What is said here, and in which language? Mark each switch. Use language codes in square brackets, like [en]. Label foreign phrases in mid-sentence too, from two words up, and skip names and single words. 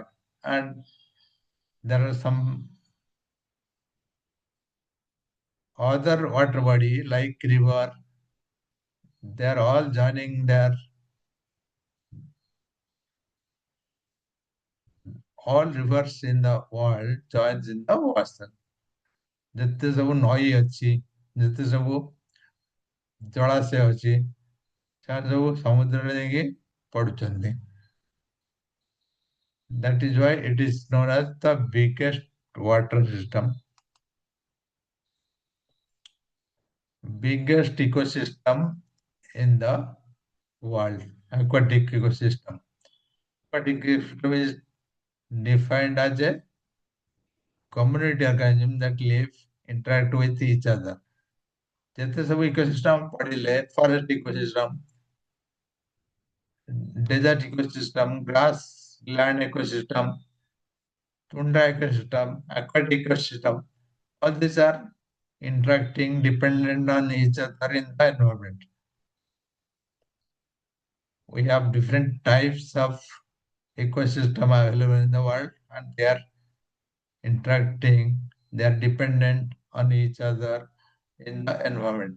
[en] And there are some other water body like river. They are all joining their all rivers in the world joins in the ocean. [or] ଯେତେ ସବୁ ନଈ ଅଛି, ଯେତେ ସବୁ ଜଳାଶୟ ଅଛି, ସେମାନେ ସବୁ ସମୁଦ୍ରରେ ଯାଇକି ପଡୁଛନ୍ତି। [en] That is why it is known as the biggest water system, biggest ecosystem in the world, aquatic ecosystem. Aquatic ecosystem is defined as a community organism that live, interact with each other. [or] ଯେତେ ସବୁ ଇକୋସିଷ୍ଟମ ପଢିଲେ, [en] forest ecosystem, desert ecosystem, grassland ecosystem, tundra ecosystem, aquatic ecosystem, all these are interacting, dependent on each other in the environment. We have different types of ecosystem available in the world, and they are interacting, they are dependent on each other in the environment.